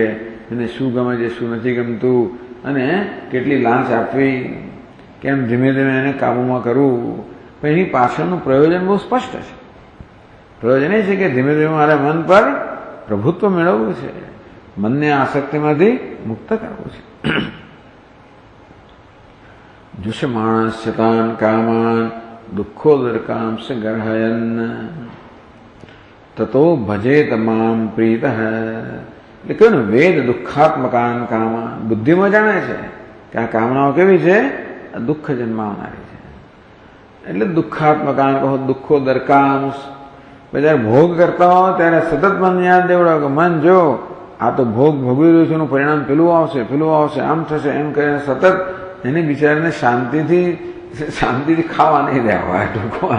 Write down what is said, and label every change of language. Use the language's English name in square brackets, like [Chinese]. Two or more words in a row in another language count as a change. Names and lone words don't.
[Gujarati] એને શું ગમે છે, શું નથી ગમતું, અને કેટલી લાંચ આપવી, કેમ ધીમે ધીમે એને કાબૂમાં કરવું. પણ એની પાછળનું પ્રયોજન બહુ સ્પષ્ટ છે. પ્રયોજન એ છે કે ધીમે ધીમે મારે મન પર પ્રભુત્વ મેળવવું છે, મનને આસક્તિમાંથી મુક્ત કરવું છે. [Sanskrit] जुष मानस्यतान कामान दुखोदरकाम से गर्हयन ततो भजेत माम प्रीत [Gujarati] એટલે કહ્યું ને, [Sanskrit] વેદ દુઃખાત્મકાન કામા. [Gujarati] બુદ્ધિમાં જાણે છે કે આ કામનાઓ કેવી છે, દુઃખ જન્માવનારી છે. એટલે દુઃખાત્મકાન કહો, દુઃખોદરકામ. જયારે ભોગ કરતા હો ત્યારે સતત મન યાદ દેવડાવો કે મન જો આ તો ભોગ ભોગવી રહ્યું છે, એનું પરિણામ પેલું આવશે, આમ થશે, એમ કરીને સતત એને બિચારાને શાંતિથી ખાવા નહીં દેવા ટૂંકમાં.